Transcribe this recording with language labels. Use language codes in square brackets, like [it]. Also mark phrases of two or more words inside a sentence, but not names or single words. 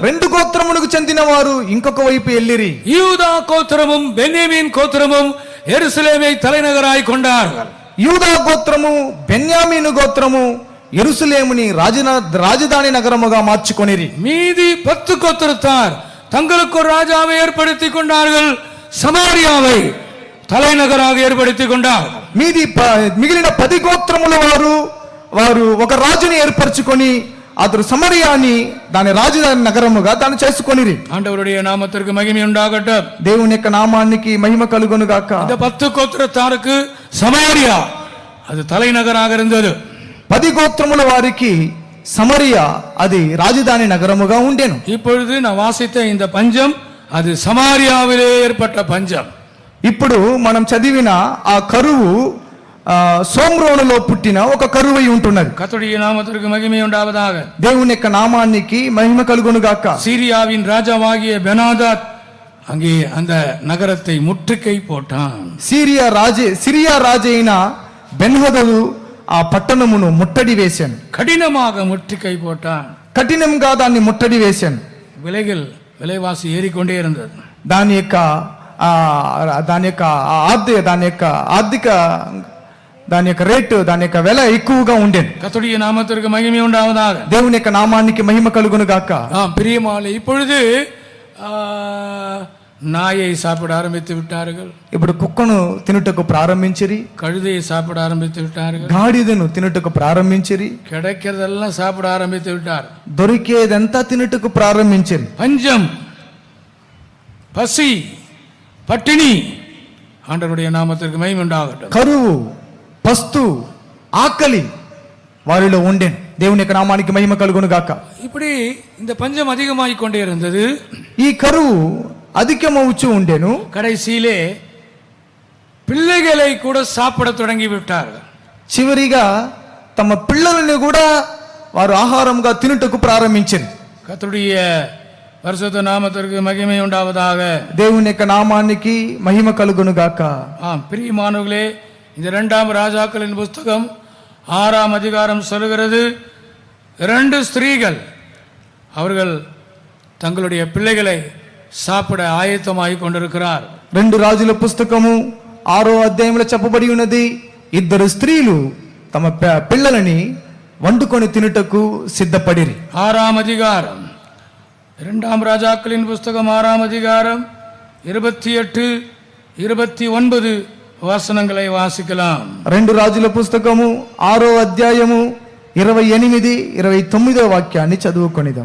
[te] 2 గోత్రములకు చెందిన వారు ఇంకొక వైపు ఎల్లిరి. [ta] யூதா கோத்திரமும் பென்யமீன் கோத்திரமும் எருசலேமை தலைநகராய் கொண்டார்கள். [te] యూదా గోత్రము బెన్యామీను గోత్రము యెరూషలేముని రాజధాని నగరముగా మార్చుకొనిరి. [ta] மீதி 10 கோத்திரத்தார் தங்களுக்கு ஒரு ராஜாவை ஏற்படுத்திக் கொண்டார்கள். சமாரியாவை தலைநகராக ஏற்படுத்திக் கொண்டார்கள். [te] మిగిలిన 10 గోత్రముల వారు ఒక రాజుని ఏర్పరచుకొని అతడు సమరయాని దాని రాజధాని నగరముగా దాన్ని చేసుకొనిరి. [ta] ஆண்டவருடைய நாமத்திற்கு மகிமை உண்டாகட்டும். [te] దేవుని యొక్క నామానికి మహిమ కలుగును గాక. [ta] இந்த 10 கோத்திரத்தாருக்கு சமாரியா அது தலைநகராக இருந்தது. [te] 10 గోత్రముల వారికి సమరియా అది రాజధాని నగరముగా ఉండెను. [ta] இப்பொழுது நான் வாசித்த இந்த பஞ்சம் அது சமாரியாவிலே ஏற்பட்ட பஞ்சம். [te] ఇప్పుడు మనం చదివిన ఆ కరువు సోమ్రోనులో పుట్టిన ఒక కరువై ఉంటున్నది. [ta] கர்த்தருடைய நாமத்திற்கு மகிமை உண்டாவதாக. [te] దేవుని యొక్క నామానికి మహిమ కలుగును గాక. [ta] சீரியாவின் ராஜாவாகிய பெனாதாத் அங்கே அந்த நகரத்தை முற்றுகை போட்டான். [te] సిరియా రాజైన బెన్హదదు ఆ పట్టణమును ముట్టడి వేశాను. [ta] கடினமாக முற்றுகை போட்டான். [te] కఠినంగా దాన్ని ముట్టడి వేశాను. [ta] விலைவாசி ஏறிக்கொண்டே இருந்தது. [te] దాని యొక్క రేటు దాని యొక్క వెల ఎక్కువగా ఉండేది. [ta] கர்த்தருடைய நாமத்திற்கு மகிமை உண்டாவதாக. [te] దేవుని యొక్క నామానికి మహిమ కలుగును గాక. [ta] பிரியமானே, இப்பொழுது நாயை சாப்பிட ஆரம்பித்து விட்டார்கள். [te] ఇప్పుడు కుక్కను తినుటకు ప్రారంభించిరి. [ta] கழுதையை சாப்பிட ஆரம்பித்து விட்டார்கள். [te] గాడిదను తినుటకు ప్రారంభించిరి. [ta] கிடைக்கிறதெல்லாம் சாப்பிட ஆரம்பித்து விட்டார். [te] దొరికేదంతా తినుటకు ప్రారంభించిరి. [ta] பஞ்சம், பசி, பட்டினி. ஆண்டவருடைய நாமத்திற்கு மகிமை உண்டாகட்டும். [te] కరువు, పస్తు, ఆకలి వారిలో ఉండెను. దేవుని యొక్క నామానికి మహిమ కలుగును గాక. [ta] இப்படி இந்த பஞ்சம் அதிகமாகிக் கொண்டே இருந்தது. [te] ఈ కరువు అధికమవుచు ఉండెను. [ta] கடைசியிலே பிள்ளைகளை கூட சாப்பிட தொடங்கி விட்டார்கள். [te] చివరిగా తమ పిల్లలను కూడా వారు ఆహారంగా తినుటకు ప్రారంభించారు. [ta] கர்த்தருடைய பரிசுத்த நாமத்திற்கு மகிமை உண்டாவதாக. [te] దేవుని యొక్క నామానికి మహిమ కలుగును గాక. [ta] பிரியமானவர்களே, இந்த 2ஆம் ராஜாக்களின் புஸ்தகம் 6ஆம் அதிகாரம் சொல்கிறது, 2 ஸ்திரீகள் அவர்கள் தங்களுடைய பிள்ளைகளை சாப்பிட ஆயத்தமாகி கொண்டிருக்கிறார். [te] 2 రాజుల పుస్తకము 6వ అధ్యాయంలో చెప్పబడి ఉన్నది, 2 స్త్రీలు తమ పిల్లలని వండుకొని తినుటకు సిద్ధపడిరి. [ta] 6ஆம் அதிகாரம் 2ஆம் ராஜாக்களின் புஸ்தகம் 6ஆம் அதிகாரம் 28, 29 வசனங்களை வாசிக்கலாம். [te] 2 రాజుల పుస్తకము 6వ అధ్యాయము 28, 29వ వాక్యాన్ని చదువుకొనిదాం.